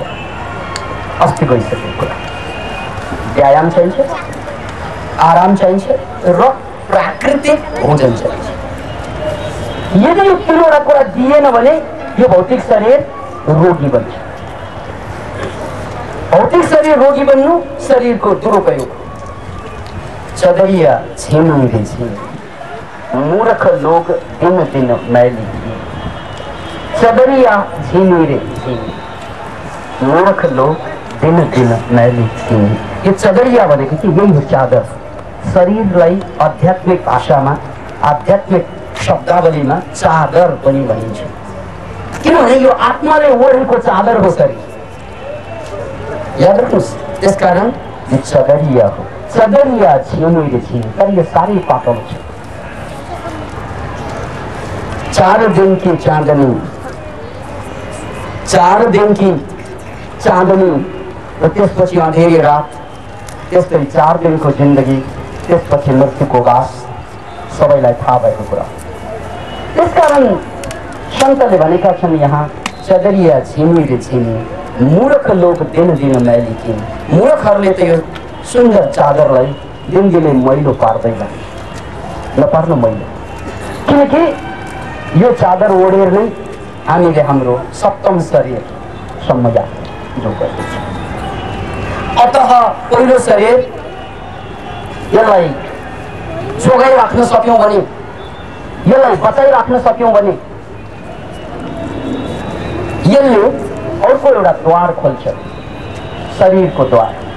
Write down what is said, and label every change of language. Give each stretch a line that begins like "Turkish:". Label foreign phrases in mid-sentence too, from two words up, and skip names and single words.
Nepali: अस्ति गइसकेको कुरा, व्यायाम चाहिन्छ, आराम चाहिन्छ र प्राकृतिक भोजन चाहिन्छ। यदि यो 3 वटा कुरा दिएन भने यो भौतिक शरीर रोगी बन्छ। भौतिक शरीर रोगी बन्नु शरीरको दुरुपयोग।
Hindi: चदरिया छेनुरे छे, मूर्ख लोग दिन दिन मैली छे। चदरिया झिनुरे छे, मूर्ख लोग दिन दिन मैली छे।
Nepali: यो चदरिया भनेको चाहिँ यही हो, चादर। शरीरलाई आध्यात्मिक भाषामा, आध्यात्मिक शब्दावलीमा चादर पनि भनिन्छ। किनभने यो आत्माले ओढेको चादर हो शरीर, याद राख्नुहोस्। त्यसकारण यो चदरिया हो।
Hindi: चदरिया छिनुरे छे,
Nepali: तर यो साह्रै पातलो छ।
Hindi: 4 दिन की चाँदनी, 4 दिन की चाँदनी
Nepali: र त्यसपछि अँधेरी रात, त्यस्तै 4 दिनको जिन्दगी, त्यसपछि मृत्युको गास, सबैलाई थाहा भएको कुरा। त्यसकारण सन्तले भनेका छन् यहाँ,
Hindi: चदरिया छिनुरे छिनी, मूर्ख लोग दिन दिन मैली छिन्।
Nepali: मूर्खहरूले त यो सुन्दर चादरलाई दिनदिनै मैलो पार्दैन, नपार्नु मैलो। किनकि यो चादर ओढेर नै हामीले हाम्रो सप्तम शरीरसम्म जो गर्दछ। अतः पहिलो शरीर यसलाई जोगाइराख्न सक्यौं भने, यसलाई बचाइराख्न सक्यौं भने यसले अर्को एउटा द्वार खोल्छ, शरीरको द्वार।